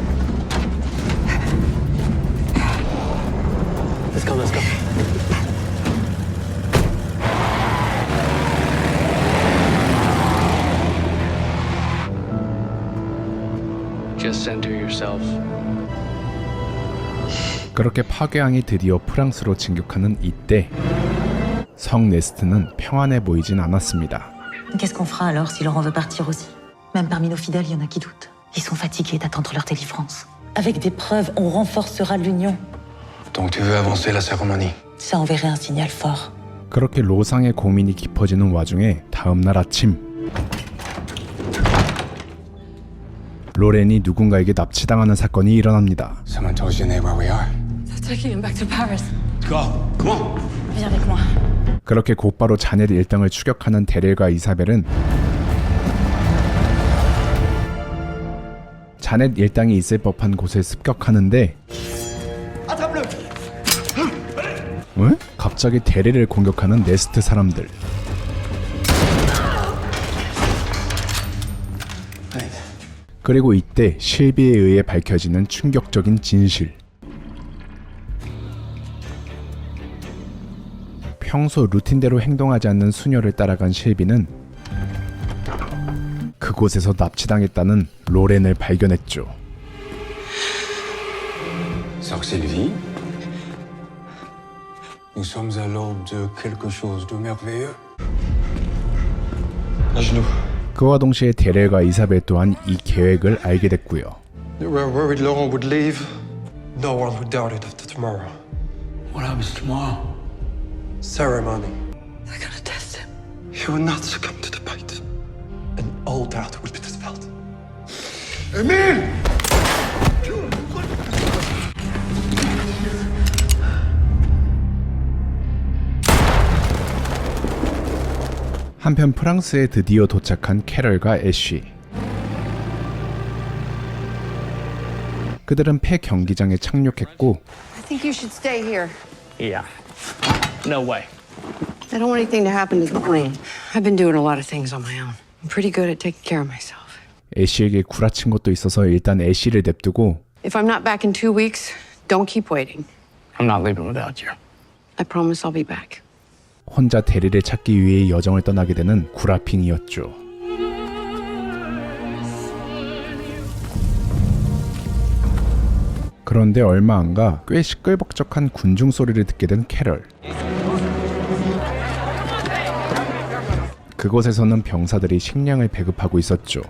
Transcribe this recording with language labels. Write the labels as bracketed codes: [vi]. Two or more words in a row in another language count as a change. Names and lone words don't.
[en] Let's go, let's go. Just center yourself. [ko] 그렇게 파괴왕이 드디어 프랑스로 진격하는 이때 성 네스트는 평안해 보이진 않았습니다. [fr] Qu'est-ce qu'on fera alors si Laurent veut partir aussi? Même parmi nos fidèles, il y en a qui doutent. Ils sont fatigués d'attendre leur délivrance. Avec des preuves, on renforcera l'union. Donc tu veux avancer la cérémonie? Ça enverrait un signal fort. [ko] 그렇게 로상의 고민이 깊어지는 와중에 다음날 아침 로렌이 누군가에게 납치당하는 사건이 일어납니다. [en] Someone told Genet where we are? They're taking him back to Paris. Go, come on. [fr] Viens avec moi. [ko] 그렇게 곧바로 자넷 일당을 추격하는 데렐과 이사벨은 자넷 일당이 있을 법한 곳에 습격하는데 왜? 갑자기 데렐을 공격하는 네스트 사람들. 그리고 이때 실비에 의해 밝혀지는 충격적인 진실. 평소 루틴대로 행동하지 않는 수녀를 따라간 실비는 그곳에서 납치당했다는 로렌을 발견했죠. [fr] Sœur Sylvie, nous sommes à l'aube de quelque chose de merveilleux. À genoux. [ko] 그와 동시에 데렐과 이사벨 또한 이 계획을 알게 됐고요. [en] We were worried Laurent would leave. No one would doubt it after tomorrow. What happens tomorrow? Ceremony. They're gonna test him. He will not succumb to the bite. And all doubt will be dispelled. Emile! [ko] 한편 프랑스에 드디어 도착한 캐럴과 애쉬. 그들은 폐 경기장에 착륙했고 [en] I think you should stay here. Yeah. No way. I don't want anything to happen to the plane. I've been doing a lot of things on my own. I'm pretty good at taking care of myself. [ko] 애쉬에게 구라친 것도 있어서 일단 애쉬를 냅두고 [en] If I'm not back in 2 weeks, don't keep waiting. I'm not leaving without you. I promise I'll be back. [ko] 혼자 데릴을 찾기 위해 여정을 떠나게 되는 구라핑이었죠. 그런데 얼마 안가 꽤 시끌벅적한 군중 소리를 듣게 된 캐럴. 그곳에서는 병사들이 식량을 배급하고 있었죠.